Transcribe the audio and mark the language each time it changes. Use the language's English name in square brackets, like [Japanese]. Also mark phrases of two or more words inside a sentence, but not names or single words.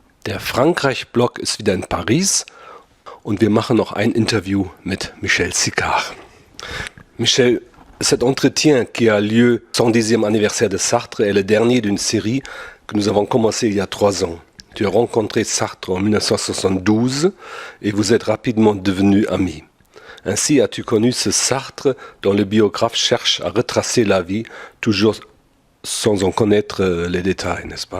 [German] Der Frankreich-Blog ist wieder in Paris und wir machen noch ein Interview mit Michel Sicard. [French] Michel, cet entretien qui a lieu au 110e anniversaire de Sartre est le dernier d'une série que nous avons commencée il y a 3 ans. Tu as rencontré Sartre en 1972 et vous êtes rapidement devenus amis. Ainsi as-tu connu ce Sartre dont le biographe cherche à retracer la vie, toujours sans en connaître les détails, n'est-ce pas?